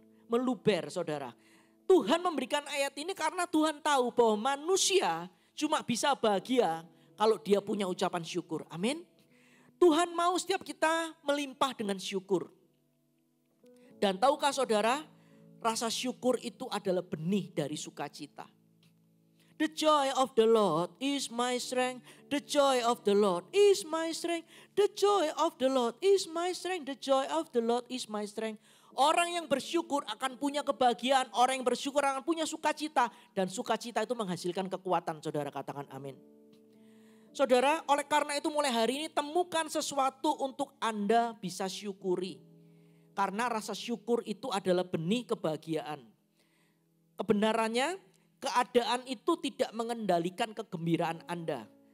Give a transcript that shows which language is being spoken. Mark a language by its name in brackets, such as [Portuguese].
[Indonesian] Meluber saudara. Tuhan memberikan ayat ini karena Tuhan tahu bahwa manusia cuma bisa bahagia kalau dia punya ucapan syukur. Amin. Tuhan mau setiap kita melimpah dengan syukur. Dan tahukah saudara, rasa syukur itu adalah benih dari sukacita. [English] The joy of the Lord is my strength. The joy of the Lord is my strength. The joy of the Lord is my strength. The joy of the Lord is my strength. [Indonesian] Orang yang bersyukur akan punya kebahagiaan. Orang yang bersyukur akan punya sukacita. Dan sukacita itu menghasilkan kekuatan. Saudara katakan amin. Saudara, oleh karena itu mulai hari ini temukan sesuatu untuk Anda bisa syukuri. Karena rasa syukur itu adalah benih kebahagiaan. Kebenarannya, keadaan itu tidak mengendalikan kegembiraan Anda.